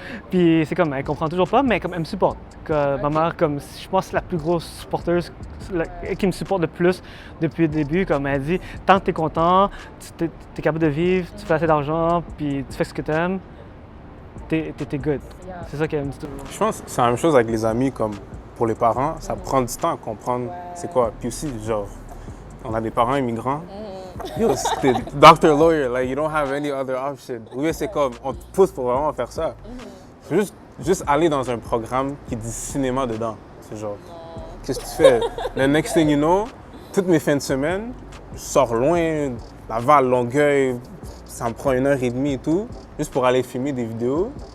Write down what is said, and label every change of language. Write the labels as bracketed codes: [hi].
[fr] Puis c'est comme, elle comprend toujours pas, mais comme elle me supporte. Ma mère, comme, je pense, c'est la plus grosse supporteuse qui me supporte le plus depuis le début. Comme elle dit, tant que t'es content, tu es capable de vivre, tu fais assez d'argent, puis tu fais ce que t'aimes, t'es good. C'est ça qu'elle me dit toujours. Je pense que c'est la même chose avec les amis, comme pour les parents, ça prend du temps à comprendre c'est quoi. Puis aussi, genre, on a des parents immigrants. [en] Yo, [fr] c'était [en] doctor, lawyer, like, you don't have any other option. [fr] Oui, c'est comme, on te pousse pour vraiment faire ça. C'est juste aller dans un programme qui dit cinéma dedans. C'est genre, qu'est-ce que tu fais? Le [en] next thing you know, [fr] toutes mes fins de semaine, je sors loin, Laval, Longueuil, ça me prend 1h30 et tout, juste pour aller filmer des vidéos.